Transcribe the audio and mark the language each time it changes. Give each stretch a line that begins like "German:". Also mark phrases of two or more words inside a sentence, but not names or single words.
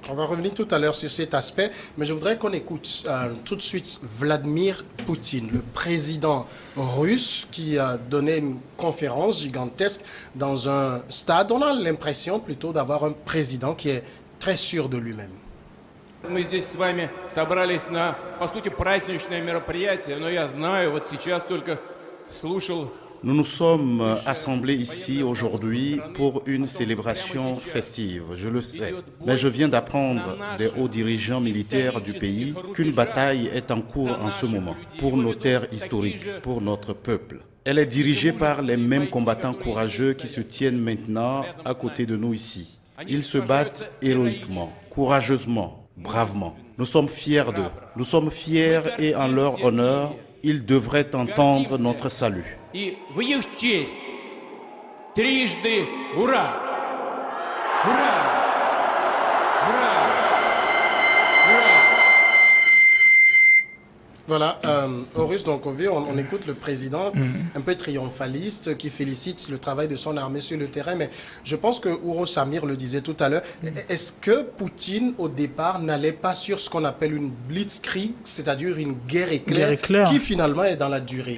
French: On va revenir tout à l'heure sur cet aspect, mais je voudrais qu'on écoute tout de suite Vladimir Poutine, le président russe, qui a donné une conférence gigantesque dans un stade. On a l'impression plutôt d'avoir un président qui est très sûr de lui-même.
Russian: Мы здесь с вами собрались на, по сути, праздничное мероприятие, но я знаю, вот сейчас только слушал.
French: Nous nous sommes assemblés ici aujourd'hui pour une célébration festive, je le sais. Mais je viens d'apprendre des hauts dirigeants militaires du pays qu'une bataille est en cours en ce moment pour nos terres historiques, pour notre peuple. Elle est dirigée par les mêmes combattants courageux qui se tiennent maintenant à côté de nous ici. Ils se battent héroïquement, courageusement, bravement. Nous sommes fiers d'eux. Nous sommes fiers et en leur honneur, ils devraient entendre notre salut.
Russian: И в их честь трижды ура! Ура! Ура! Ура!
French: Voilà, Horus, donc on écoute le président un peu triomphaliste qui félicite le travail de son armée sur le terrain, mais je pense que Ouro Samir le disait tout à l'heure, est-ce que Poutine au départ n'allait pas sur ce qu'on appelle une blitzkrieg, c'est-à-dire une guerre éclair, qui finalement est dans la durée?